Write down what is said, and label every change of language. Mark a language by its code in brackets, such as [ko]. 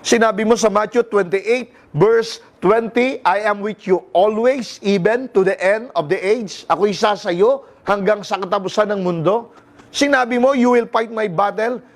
[tl] Sinabi mo sa [en] Matthew 28 verse 20, I am with you always, even to the end of the age. [tl] Ako isa sa iyo hanggang sa katapusan ng mundo. Sinabi mo, [en] you will fight my battle.